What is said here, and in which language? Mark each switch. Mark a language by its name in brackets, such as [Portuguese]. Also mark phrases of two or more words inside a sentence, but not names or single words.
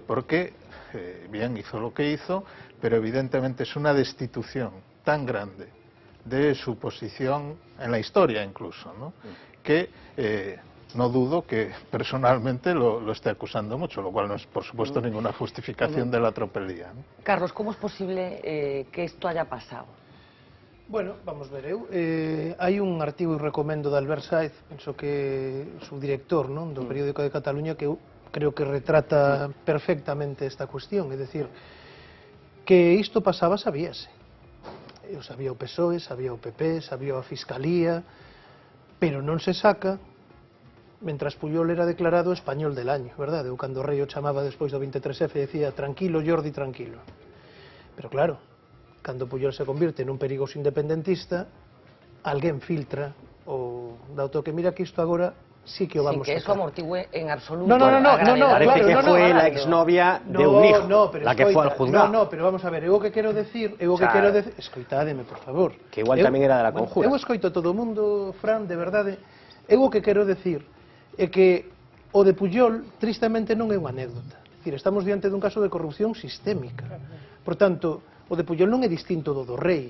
[Spanish] Porque, bien, hizo lo que hizo, pero evidentemente es una destitución tan grande de su posición en la historia incluso, ¿no? Que no dudo que personalmente lo esté acusando mucho, lo cual no es, por supuesto, ninguna justificación de la tropelía, ¿no? Carlos, ¿cómo es posible que esto haya pasado? Bueno, [Galician] vamos ver, hai un artigo e recomendo de Albert Saiz, penso que o director, non, do periódico de Cataluña, que eu creo que retrata perfectamente esta cuestión, é dicir, que isto pasaba sabíase. Eu sabía o PSOE, sabía o PP, sabía a Fiscalía, pero non se saca mentras Pujol era declarado [Spanish] español del año, [Galician] verdade? Eu cando o rei o chamaba despois do 23F decía, tranquilo Jordi, tranquilo. Pero claro, cando Pujol se convirte nun perigoso independentista, alguén filtra o dá o toque, mira que isto agora sí que o vamos a sacar. [Spanish] Sin que eso amortigüe en absoluto. No, parece que fue la exnovia de un hijo, la que fue al juzgado. No, pero vamos a ver, [Galician] eu o que quero decir, escoitádeme, por favor. [Spanish] Que igual [Galician] tamén era [Spanish] de la conjura. [Galician] Eu escoito a todo o mundo, Fran, de verdade, eu o que quero decir é que o de Pujol, tristemente, non é unha anécdota. É dicir, estamos diante dun caso de corrupción sistémica. Por tanto, o de Pujol non é distinto do rei.